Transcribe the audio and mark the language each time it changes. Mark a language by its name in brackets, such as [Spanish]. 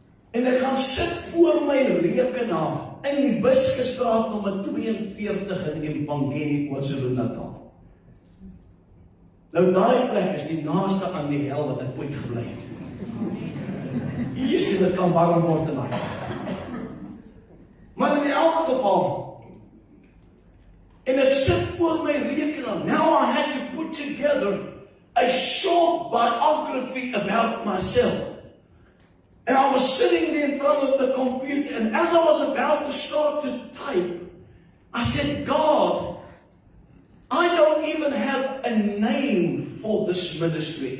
[Afrikaans] En ek gaan sit voor my rekenaar in die Buskestraat nommer 42 in Empangeni, KwaZulu-Natal. Nou daai plek is die naaste aan die hel wat ek ooit gebly het. Hier sien dit kan warm word in my. Maar in elk geval, en ek sit voor my rekenaar. [English] Now I had to put together a short biography about myself. And I was sitting there in front of the computer, and as I was about to start to type, I said, God, I don't even have a name for this ministry.